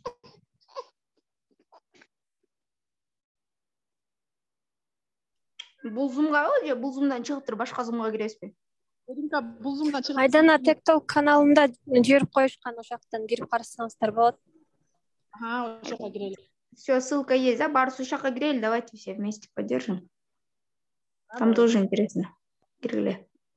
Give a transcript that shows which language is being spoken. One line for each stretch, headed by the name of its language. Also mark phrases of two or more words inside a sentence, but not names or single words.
Kyrgyz: Бул зумгабы же бул зумдан чыгып туруп башка зумга киресизби? Бул зумдан чыгып. Айдана Тектол каналында жиберип коюшкан, ошоктон кирип карасаңыздар болот. Ошо жака кирели.
Russian: Все, ссылка есть, да?
Kyrgyz: Барсу шака кирели,
Russian: давайте все вместе поддержим. Там тоже интересно. Киргиле.